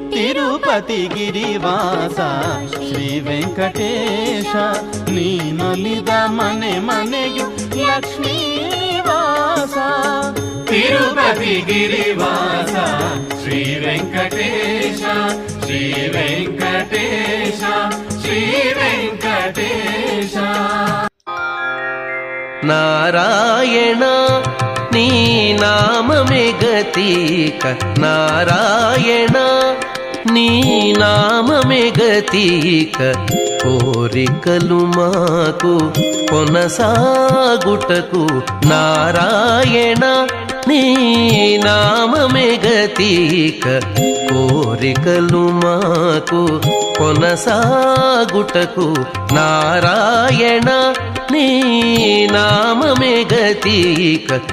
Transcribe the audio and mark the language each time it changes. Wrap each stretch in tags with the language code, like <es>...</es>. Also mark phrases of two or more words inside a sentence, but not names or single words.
<kn>తిరుపతి గిరివాಸ ಶ್ರೀ ವೆಂಕಟೇಶ ನೀನೊಲಿದ ಮನೆ ಮನೆಯು ಲಕ್ಷ್ಮೀ ನಿವಾಸ ತಿರುಪತಿ ಗಿರಿವಾಸ ಶ್ರೀ ವೆಂಕಟೇಶ ಶ್ರೀ ವೆಂಕಟೇಶ ಶ್ರೀ ವೆಂಕಟೇಶ</kn> <te>ನಾರಾಯಣ నీ నామమే గతీక నారాయణ నీ నామమే గతీక కోరికలు మాకు కొనసాగుటకు నారాయణ నీ నామమే గతీక కోరికలు మాకు కొనసాగుటకు నారాయణ నీ నామమే గతీక</te>